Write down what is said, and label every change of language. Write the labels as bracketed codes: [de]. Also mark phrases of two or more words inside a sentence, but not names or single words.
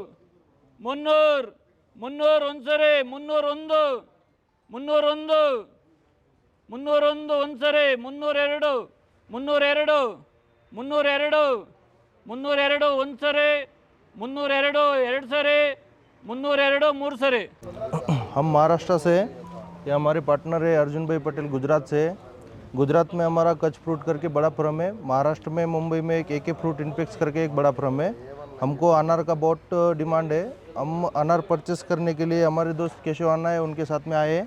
[kn] 300 ಒಂದು ಸರಿ, 301, 301, 301 ಒಂದು ಸರಿ, 302, 302, 302, 302 ಒಂದು ಸರಿ, 302 ಎರಡು ಸರಿ, 302 ಮೂರು ಸರಿ. [hi] हम महाराष्ट्र से, ये हमारे पार्टनर है अर्जुन भाई पटेल गुजरात से। गुजरात में हमारा कच्छ फ्रूट करके बड़ा फर्म है। महाराष्ट्र में मुंबई में एक AK फ्रूट इनपेक्स करके एक बड़ा फर्म है। हमको अनार का बहुत डिमांड है। हम अनार परचेस करने के लिए हमारे दोस्त केशव अन्ना है, उनके साथ में आए।